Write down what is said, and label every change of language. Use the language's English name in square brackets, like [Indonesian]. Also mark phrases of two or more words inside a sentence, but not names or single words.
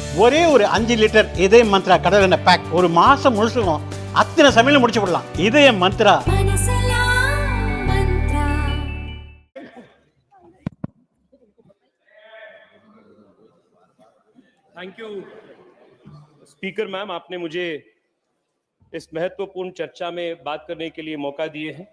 [Tamil] ஒரே ஒரு 5 லிட்டர் இதய மந்த்ரா கடல் எண்ணெய் பேக் ஒரு மாசம் முழுசுக்கும் அத்தனை சமையல முடிச்சு விடலாம். இதய மந்த்ரா. [English] Thank you Speaker Ma'am, [Hindi] आपने मुझे इस महत्वपूर्ण चर्चा में बात करने के लिए मौका दिए हैं।